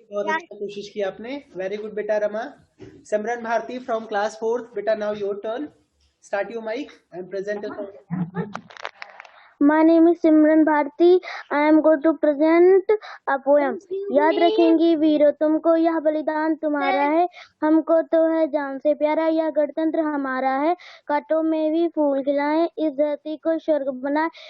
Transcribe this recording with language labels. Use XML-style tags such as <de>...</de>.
<hi>बहुत अच्छा कोशिश की आपने।</hi> <en>very good</en> <hi>बेटा रमा। सिमरन भारती फ्रॉम क्लास 4th, बेटा</hi> <en>Now your turn. Start your mic and present a song. My name is Simran Bharti. I am going to present a poem.</en> <hi>याद रखेंगे वीरों तुमको, यह बलिदान तुम्हारा है, हमको तो है जान से प्यारा, यह गणतंत्र हमारा है, कांटों में भी फूल खिलाएं, इस धरती को स्वर्ग बनाए,</hi>